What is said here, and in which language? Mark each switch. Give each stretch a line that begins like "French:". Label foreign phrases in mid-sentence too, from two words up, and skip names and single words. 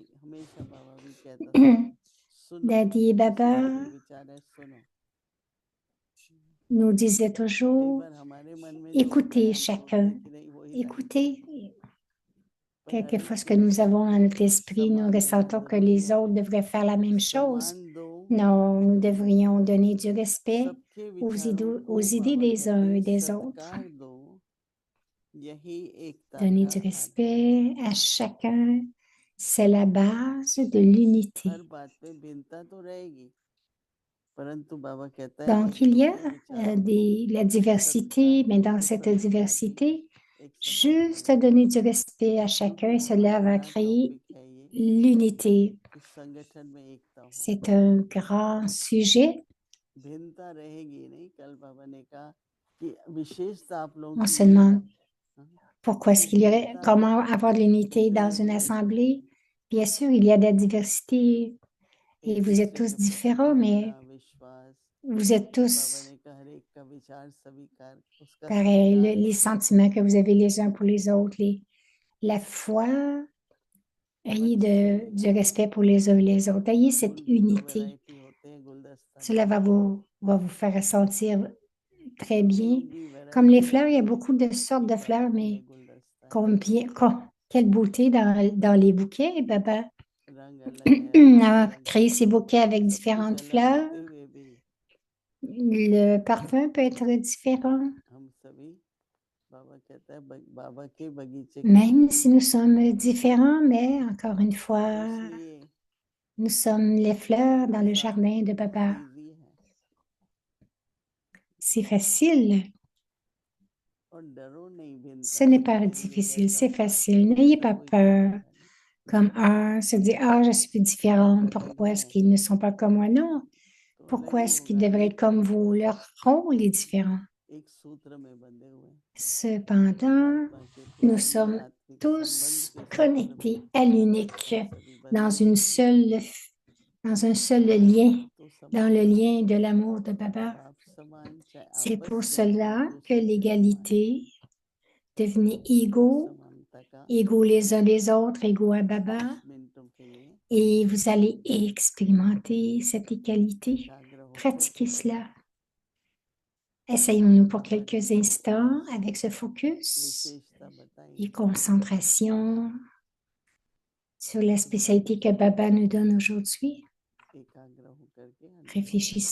French: Daddy et Baba nous disait toujours, écoutez chacun, écoutez. Quelquefois, ce que nous avons dans notre esprit, nous ressentons que les autres devraient faire la même chose. Non, nous devrions donner du respect
Hindi: सबके
French: aux
Hindi: विचारों को
French: idées
Hindi: बाबा
French: des
Hindi: कहते
French: uns
Hindi: हैं
French: et des autres.
Hindi: सत्कार दो, यही एकता
French: Donner
Hindi: का
French: du
Hindi: आधार है।
French: respect à chacun, c'est la base de l'unité.
Hindi: हर बात पे भिन्नता तो रहेगी, परंतु बाबा कहता है
French: Donc,
Hindi: कि
French: il y a
Hindi: सबके विचारों को
French: la diversité,
Hindi: सत्कार
French: mais
Hindi: दो,
French: dans
Hindi: एक
French: cette
Hindi: सभ्यता की,
French: diversité,
Hindi: एक समानता
French: juste
Hindi: की।
French: donner du respect à chacun, cela
Hindi: बहुत
French: va
Hindi: बड़ा
French: créer
Hindi: टॉपिक है ये,
French: l'unité.
Hindi: कि संगठन में एकता हो।
French: C'est un grand sujet.
Hindi: भिन्नता रहेगी नहीं, कल बाबा ने कहा कि विशेषता आप लोगों
French: On
Hindi: की
French: se
Hindi: ये है,
French: demande
Hindi: हाँ,
French: pourquoi
Hindi: कि
French: est-ce qu'il y aurait,
Hindi: भिन्नता
French: comment avoir de l'unité dans
Hindi: भेद
French: une
Hindi: नहीं
French: assemblée.
Hindi: करनी,
French: Bien sûr, il y a de la diversité
Hindi: एक
French: et vous êtes
Hindi: दूसरे
French: tous
Hindi: के प्रति
French: différents,
Hindi: भावना,
French: mais
Hindi: विश्वास।
French: vous êtes
Hindi: बाबा
French: tous
Hindi: ने कहा हर एक का विचार स्वीकार, उसका
French: pareils.
Hindi: सत्कार
French: Les
Hindi: करो,
French: sentiments que vous avez les uns pour les autres, la foi, ayez
Hindi: अच्छे
French: du
Hindi: रहेंगे।
French: respect pour les uns et les autres. Ayez cette
Hindi: फूल भी तो
French: unité.
Hindi: वैरायटी होते हैं गुलदस्ता
French: Cela
Hindi: में,
French: va vous faire sentir très bien.
Hindi: फूलों की
French: Comme les
Hindi: वैरायटी
French: fleurs, il y
Hindi: होती
French: a
Hindi: है,
French: beaucoup de sortes de
Hindi: एक
French: fleurs,
Hindi: अनोखे
French: mais
Hindi: गुलदस्ता है।
French: combien, quelle beauté dans les bouquets. Baba
Hindi: रंग अलग है, रंग
French: a
Hindi: अलग है,
French: créé ces bouquets avec
Hindi: सब कुछ
French: différentes
Hindi: अलग
French: fleurs.
Hindi: होते हुए भी
French: Le parfum peut être différent.
Hindi: हम सभी, बाबा कहता है, बाबा के बगीचे के
French: Même
Hindi: फूल
French: si
Hindi: हैं।
French: nous sommes différents, mais encore une fois,
Hindi: इसलिए
French: nous sommes les fleurs dans le
Hindi: आसान
French: jardin de
Hindi: है, बहुत
French: Baba.
Hindi: इजी है,
French: C'est facile.
Hindi: और डरो नहीं
French: Ce
Hindi: भिन्नता
French: n'est
Hindi: से
French: pas
Hindi: कि ये
French: difficile,
Hindi: कैसा
French: c'est
Hindi: था,
French: facile. N'ayez
Hindi: ऐसा
French: pas
Hindi: कोई
French: peur.
Hindi: करेगा नहीं।
French: Comme se dire, ah, je suis différente.
Hindi: सब अलग
French: Pourquoi est-ce
Hindi: है
French: qu'ils ne sont pas comme moi? Non.
Hindi: तो अलग
French: Pourquoi
Hindi: ही
French: est-ce qu'ils
Hindi: होगा,
French: devraient être
Hindi: एक है,
French: comme vous? Leur rôle est différent.
Hindi: एक सूत्र में बंधे हुए हैं,
French: Cependant,
Hindi: परमात्मा के
French: nous
Hindi: प्यारी
French: sommes
Hindi: आत्मिक संबंध
French: tous
Hindi: के सूत्र में
French: connectés à l'unique
Hindi: हम सभी
French: dans
Hindi: बंधे हुए हैं।
French: dans un seul lien,
Hindi: तो
French: dans le
Hindi: समानता,
French: lien de l'amour de Baba.
Hindi: बाप समान, चाहे
French: C'est
Hindi: आपस
French: pour
Hindi: में या
French: cela que
Hindi: दूसरों से समान,
French: l'égalité, devenez
Hindi: वो
French: égaux,
Hindi: समानता का
French: égaux les uns les autres, égaux à Baba,
Hindi: कुछ मिनटों के लिए
French: et vous allez expérimenter cette égalité.
Hindi: एकाग्र होकर
French: Pratiquez
Hindi: के
French: cela. Essayons-nous pour
Hindi: बाबा ने
French: quelques
Hindi: जो
French: instants avec ce focus
Hindi: विशेषता बताई
French: et
Hindi: है,
French: concentration sur la spécialité que Baba nous donne aujourd'hui.
Hindi: एकाग्र होकर के अनुभव करें।